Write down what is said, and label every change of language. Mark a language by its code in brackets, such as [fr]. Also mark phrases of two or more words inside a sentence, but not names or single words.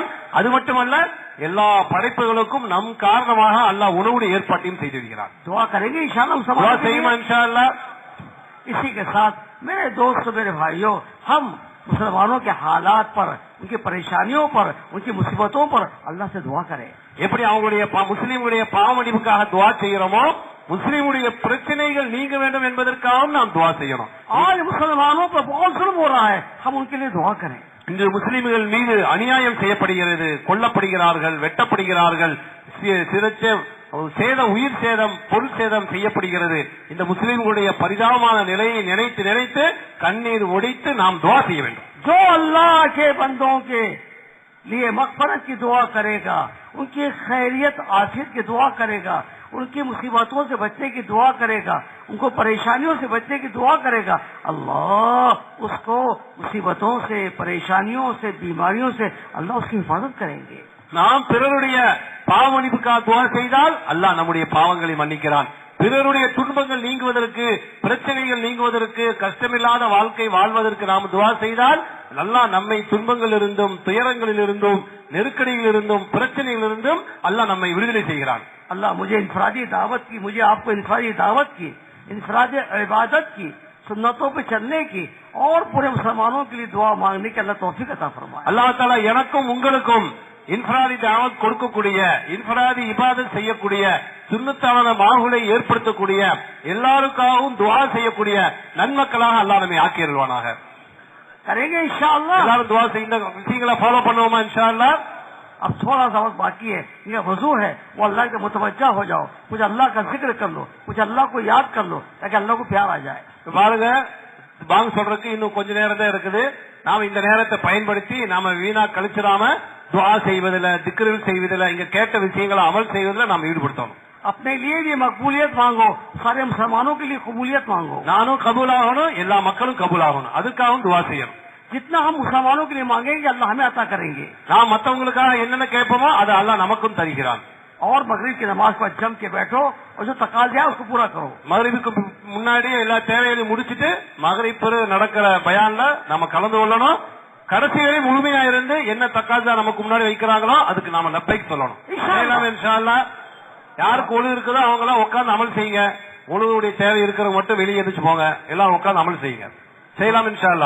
[ta] அது மட்டுமல்ல, எல்லா படைப்புகளுக்கும் நம் காரணமாக அல்லாஹ் உணவுடைய ஏற்பாட்டையும் செய்து விடுகிறான். [hi] दुआ करेंगे इंशाअल्लाह, [ta] दुआ செய்யுமா इंशाअल्लाह। [hi] इसी के साथ मेरे दोस्त, मेरे भाइयों, हम मुसलमानों के हालात पर, उनकी परेशानियों पर, उनकी मुसीबतों पर अल्लाह से दुआ करें। [ta] எப்படி அவங்களுடைய முஸ்லிம்களுடைய பாவ மன்னிப்புக்காக துஆ செய்யறோமோ, முஸ்லிமுடைய பிரச்சனைகள் நீங்க வேண்டும் என்பதற்காகவும் நாம் துஆ செய்யணும். [hi] आज मुसलमानों पर बहुत जुल्म हो रहा है, हम उनके लिए दुआ करें। [ta] இன்று முஸ்லிம்கள் மீது அநியாயம் செய்யப்படுகிறது, கொல்லப்படுகிறார்கள், வெட்டப்படுகிறார்கள், உயிர் சேதம், பொருள் சேதம் செய்யப்படுகிறது. இந்த முஸ்லிம்களுடைய பரிதாபமான நிலையை நினைத்து நினைத்து கண்ணீர் ஒடித்து நாம் துஆ செய்ய வேண்டும். [hi] जो अल्लाह के बंदों के लिए मग़फ़िरत की दुआ करेगा, उनकी खैरियत आफियत की दुआ करेगा, उनकी मुसीबतों से बचने की दुआ करेगा, उनको परेशानियों से बचने की दुआ करेगा, अल्लाह उसको मुसीबतों से, परेशानियों से, बीमारियों से अल्लाह उसकी हिफाजत करेंगे। [ta] நாம் பிறருடைய பாவ மன்னிப்புக்காக துஆ செய்தால் அல்லாஹ் நம்முடைய பாவங்களை மன்னிக்கிறான். பிறருடைய துன்பங்கள் நீங்குவதற்கு, பிரச்சனைகள் நீங்குவதற்கு, கஷ்டமில்லாத வாழ்க்கை வாழ்வதற்கு நாம் துஆ செய்தால் அல்லாஹ் நம்மை துன்பங்களில் இருந்தும், துயரங்களில் இருந்தும், நெருக்கடியில் இருந்தும், பிரச்சனையில் இருந்தும் அல்லாஹ் நம்மை விடுதலை செய்கிறான். [hi] अल्लाह मुझे इनफरादी दावत की, मुझे आपको इनफरादी दावत की, इनफरादी इबादत की, सुन्नतों पे चलने की और पूरे मुसलमानों के लिए दुआ मांगने की अल्लाह तौफीक अता फरमाए। [ta] அல்லாஹ் தஆலா எனக்கும் உங்களுக்கும் இன்ஃபராதி தாவத் கொடுக்கக்கூடிய, இன்ஃபராதி இபாதத் செய்யக்கூடிய, சுன்னத்தான மாஹுலை ஏற்படுத்தக்கூடிய, எல்லாருக்காகவும் துஆ செய்யக்கூடிய நன்மக்களாக அல்லாஹ் நம்மை ஆக்கியருள்வானாக. [hi] करेंगे इंशाअल्लाह। [ta] எல்லாரும் துஆ செய்யுங்க, விஷயங்களை ஃபாலோ பண்ணுவோமா இன்ஷாஅல்லாஹ்। [hi] अब थोड़ा सा वक्त बाकी है, ये वजू है, वो अल्लाह के मुतवज्जा हो जाओ, कुछ अल्लाह का जिक्र कर लो, कुछ अल्लाह को याद कर लो ताकि अल्लाह को प्यार आ जाए। [ta] பாருங்க, பாங்க சொல்றதுக்கு இன்னும் கொஞ்ச நேரம் தான் இருக்குது. நாம இந்த நேரத்தை பயன்படுத்தி நாம வீணா கழிச்சிடாம துஆ செய்வதில், திக்ருல் செய்வதில், இங்க கேட்ட விஷயங்களை அமல் செய்வதில் நாம் ஈடுபடுத்தணும். [hi] अपने लिए भी मकबूलियत मांगो, सारे मुसलमानों के लिए कबूलियत मांगो। [ta] நானும் கபூல் ஆகணும், எல்லா மக்களும் கபூல் ஆகணும், அதுக்காகவும் துஆ செய்யணும். [hi] जितना हम मुसलमानों के लिए मांगेंगे अल्लाह हमें अता करेंगे। [ta] நாம் மற்றவங்களுக்காக என்னென்ன கேட்போமோ அதை அல்லாஹ் நமக்கும் தருகிறான். [hi] और मगरिब की नमाज पर जम के बैठो और जो तकाज़ा है उसको पूरा करो। [ta] மகரிபுக்கு முன்னாடி எல்லா தேவைகளையும் முடிச்சிட்டு மகரிப் நடக்கிற பயான்ல நம்ம கலந்து கொள்ளணும். கடைசி வரை முழுமையா இருந்து என்ன தக்காஜா நமக்கு முன்னாடி வைக்கிறாங்களோ அதுக்கு நாம லப்பைக் சொல்லணும். [ar] إن شاء الله. [ta] யாருக்கு ஒழு இருக்குதோ அவங்க எல்லாம் உட்கார்ந்து அமல் செய்யுங்க. ஒழுவுடைய தேவை இருக்கிறவங்க மட்டும் வெளியே எந்திரிச்சு போங்க, எல்லாம் உட்கார்ந்து அமல் செய்யுங்க.